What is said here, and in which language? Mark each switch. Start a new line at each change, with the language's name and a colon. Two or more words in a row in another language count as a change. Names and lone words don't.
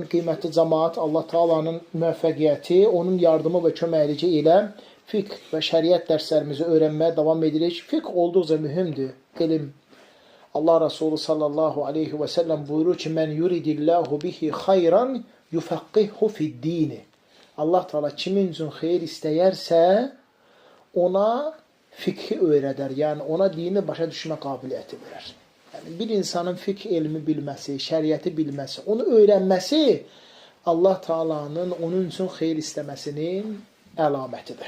Turkish: Kıymetli cemaat,
Azerbaijani: Allah Teala'nın müvəffəqiyyəti, onun yardımı ve köməklici ilə fiqh ve şəriət dərslərimizi
Turkish: öğrenmeye devam
Azerbaijani: edirik. Fiqh olduqca mühümdür.
Turkish: İlim. Allah Resulü
Arabic: صلى الله عليه وسلم
Turkish: buyurur ki,
Arabic: من يرد الله به خيرا يفقهه في الدين.
Azerbaijani: Allah Teala kimin üçün xeyir istəyərsə, ona fiqhi öyrədər. Yəni, ona dini başa düşmə qabiliyyəti verər. Yəni, bir insanın fiqh elmi bilməsi, şəriəti bilməsi, onu öyrənməsi Allah Teala'nın onun üçün xeyir istəməsinin əlamətidir.